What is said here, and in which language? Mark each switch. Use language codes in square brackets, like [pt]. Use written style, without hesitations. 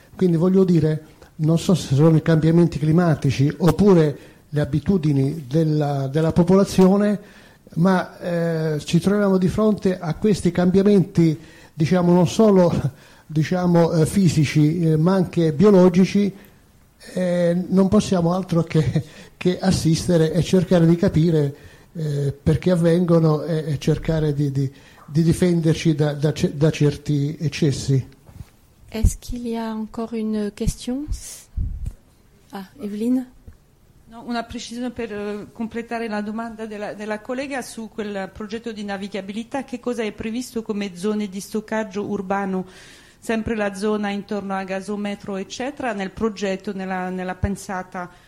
[it] Quindi voglio dire, non so se sono i cambiamenti climatici oppure le abitudini della popolazione, ma ci troviamo di fronte a questi cambiamenti, diciamo, non solo fisici, ma anche biologici. Non possiamo altro che assistere e cercare di capire perché avvengono e cercare di difenderci da certi eccessi. [fr] Est-ce qu'il y a encore une question? Ah, Evelyne? [it] Una precisione per completare la domanda della collega su quel progetto di navigabilità: che cosa è previsto come zone di stoccaggio urbano, sempre la zona intorno a gasometro eccetera, nel progetto, nella pensata?